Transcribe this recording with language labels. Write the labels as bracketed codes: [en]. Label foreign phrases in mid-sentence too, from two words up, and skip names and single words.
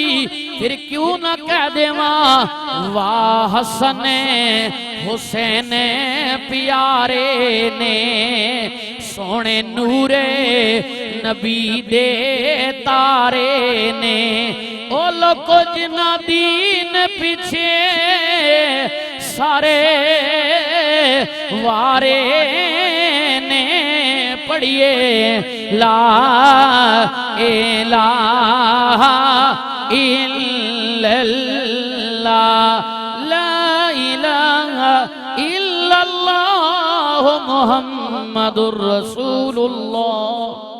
[pa] فیر کیوں نہ کہہ دیواں واہ حسن حسین پیارے نے، سوہنے نورے نبی دے تارے نے، او لوکو جنہاں دین پیچھے سارے وارے نے، پڑھیے [ar] لا إله إلا الله، لا إله إلا الله محمد رسول الله.